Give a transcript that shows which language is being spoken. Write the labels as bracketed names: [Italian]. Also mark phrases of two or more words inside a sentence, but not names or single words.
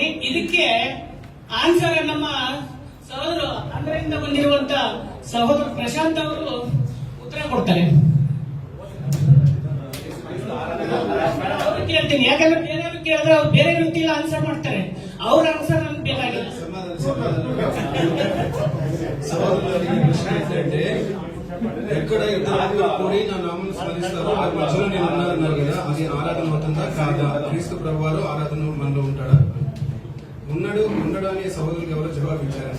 [Kannada] ಇದಕ್ಕೆ ಆನ್ಸರ್ ನಮ್ಮ ಸಹೋದರು ಅಂದ್ರಿಂದ ಬಂದಿರುವಂತ ಸಹೋದರ ಪ್ರಶಾಂತ್ ಅವರು ಉತ್ತರ ಕೊಡ್ತಾರೆ. ಅವ್ರು ಕೇಳ್ತೀನಿ, ಯಾಕಂದ್ರೆ ಬೇರೆಯವ್ರು ಕೇಳಿದ್ರೆ ಅವ್ರು ಬೇರೆ ರೀತಿಯಲ್ಲಿ ಆನ್ಸರ್ ಮಾಡ್ತಾರೆ. ಅವ್ರ ಆನ್ಸರ್ ನಮ್ಗೆ ಬೇಕಾಗಿಲ್ಲ. [Telugu] సహోదరులకి ప్రశ్న ఏంటంటే ఎక్కడ ఇద్దరు కూడి నా నామం స్మరిస్తారో ఆ మధ్యలో నేను ఉన్నారన్నారు కదా, అది ఆరాధన అవుతుందా కాదా? క్రీస్తు ప్రభువారు ఆరాధన మనలో ఉంటాడా? ఉండడు అనే సహోదరులకు ఎవరో జవాబు ఇచ్చారంట.